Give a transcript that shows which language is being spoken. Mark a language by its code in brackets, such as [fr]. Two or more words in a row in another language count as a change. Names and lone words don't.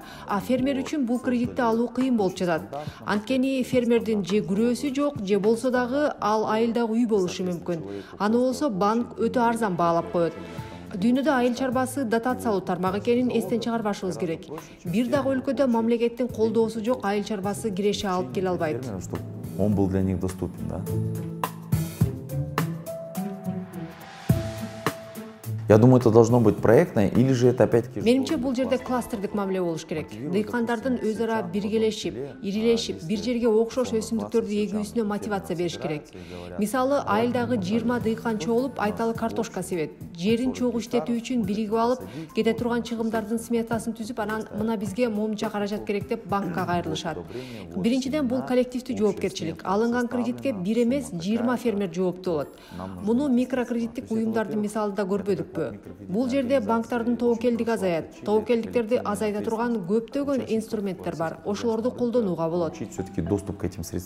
[ky] А фермер үчүн бул кредитти алуу кыйын болуп жатат. Анткени фермердин же күрөөсү жок, же болсо дагы ал айылдагы үй болушу мүмкүн. Аны болсо банк өтө арзан баалап коет. Дүйнөдө айыл чарбасы дотациялуу тармак экенин эстен чыгарбашыбыз керек. Бир дагы өлкөдө мамлекеттин колдоосу жок айыл чарбасы киреше алып келе албайт. [ru] Он был для них доступен, да? Я думаю, это должно быть проектное, или же это опять-таки... [ky] Менимче бул жерде кластердик мамиле болуш керек. Дыйкандардын өз ара биргелешип, ирилешип, бир жерге окшош өсүмдүктөрдү эгүүсүнө мотивация бериш керек. Мисалы, айылдагы 20 дыйкан чогулуп, айталы картошка себет. Жерин чогуу иштетүү үчүн биригип алып, кете турган чыгымдардын сметасын түзүп, анан мына бизге момунча каражат керек деп банкка кайрылышат. Биринчиден бул коллективдүү жоопкерчилик. Алынган кредитке бир эмес 20 фермер жооптуу болот. Муну микрокредиттик уюмдардын мисалында көрбөдүкпү? Бул жерде банктардын тобокелдиги азаят. Тобокелдиктерди азайта турган көптөгөн инструменттер бар. Ошолорду колдонууга болот. [ru] Все-таки доступ к этим